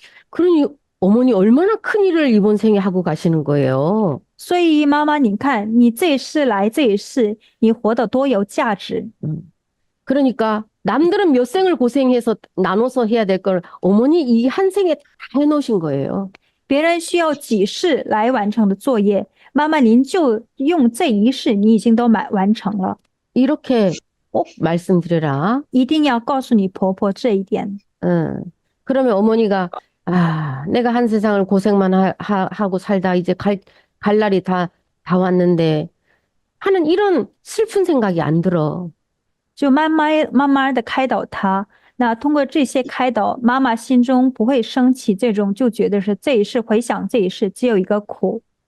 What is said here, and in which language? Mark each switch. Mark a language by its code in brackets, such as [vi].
[ko] 그러니 어머니 얼마나 큰 일을 이번 생에 하고 가시는 거예요. [zh] 所以妈妈，你看你这一世来这一世，你活得多有价值。 [ko] 그러니까 남들은 몇 생을 고생해서 나눠서 해야 될 걸 어머니 이 한 생에 다 해놓으신 거예요. [zh] 别人需要几世来完成的作业，妈妈您就用这一世，你已经都完成了。 [ko] 이렇게 꼭 말씀드려라. [zh] 一定要告诉你婆婆这一点。 [ko] 그러면 어머니가 내가 한 세상을 고생만 하고 살다 이제 갈 날이 다 왔는데 하는 이런 슬픈 생각이 안 들어. [zh] 就慢慢的开导她，那通过这些开导，妈妈心中不会升起这种就觉得是这一世回想这一世只有一个苦。